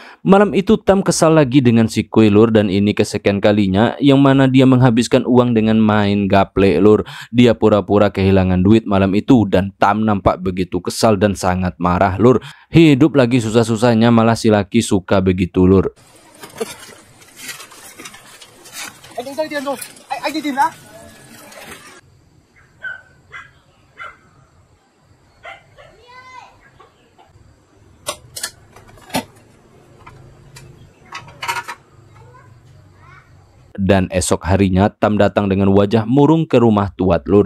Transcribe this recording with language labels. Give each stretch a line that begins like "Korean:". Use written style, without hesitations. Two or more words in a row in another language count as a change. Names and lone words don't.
Indonesian: Malam itu Tam kesal lagi dengan si Kui lur. Dan ini kesekian kalinya yang mana dia menghabiskan uang dengan main gaple lur. Dia pura-pura kehilangan duit malam itu. Dan Tam nampak begitu kesal dan sangat marah lur. Hidup lagi susah-susahnya malah si laki suka begitu lur.
Vietnamese: Anh đánh rơi tiền rồi, anh đi tìm đã.
Indonesian: Dan esok harinya Tam datang dengan wajah murung ke rumah Tuat lur.